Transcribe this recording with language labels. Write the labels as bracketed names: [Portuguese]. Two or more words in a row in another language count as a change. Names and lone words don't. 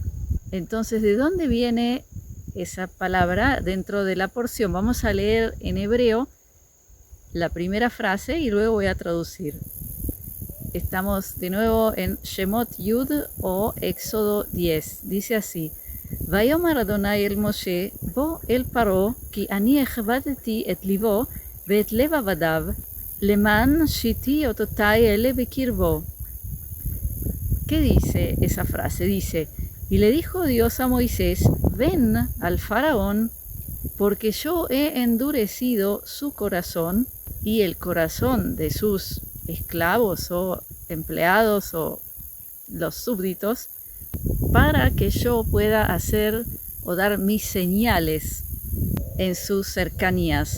[Spanish] Entonces, ¿de dónde viene esa palabra dentro de la porción? Vamos a leer en hebreo la primera frase y luego voy a traducir. Estamos de nuevo en Shemot Yud o Éxodo 10. Dice así: [Hebrew] ויאמר יהוה אל משה בא אל פרעה כי אני הכבדתי את לבו ואת לב עבדיו למען שתי אתתי אלה בקרבו. [Spanish] ¿Qué dice esa frase? Dice: y le dijo Dios a Moisés, ven al faraón, porque yo he endurecido su corazón y el corazón de sus esclavos o empleados o los súbditos, para que yo pueda hacer o dar mis señales en sus cercanías.